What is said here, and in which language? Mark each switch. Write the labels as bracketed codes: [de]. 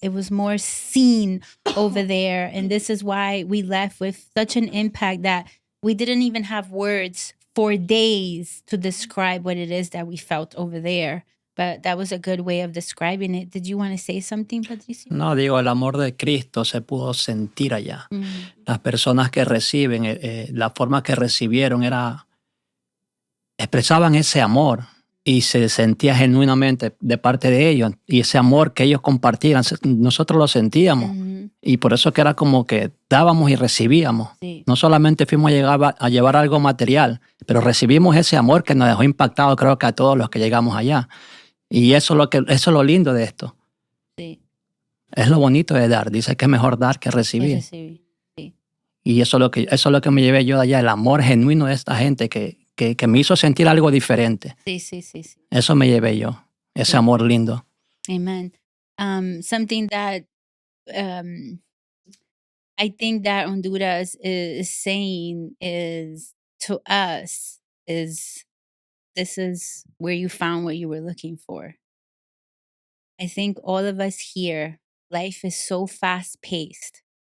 [en] It was more seen over there. And this is why we left with such an impact that we didn't even have words for days to describe what it is that we felt over there. But that was a good way of describing it. Did you want to say something, Patricio? [es] No, digo, el amor de Cristo se pudo sentir allá. Mm. Las personas que reciben, la forma que recibieron expresaban ese amor y se sentía genuinamente de parte de ellos. Y ese amor que ellos compartían, nosotros lo sentíamos. Mhm. Y por eso que era como que dábamos y recibíamos. Sí. No solamente fuimos a llevar algo material, pero recibimos ese amor que nos dejó impactado, creo que a todos los que llegamos allá. Y eso es lo lindo de esto. Sí. Es lo bonito de dar. Dice que es mejor dar que recibir. Sí. Y eso es lo que me llevé yo de allá, el amor genuino de esta gente que me hizo sentir algo diferente. Sí. Eso me llevé yo, ese amor lindo. [en] Amen. Something that I think that Honduras is saying is to us is this is where you found what you were looking for. I think all of us here, life is so fast paced.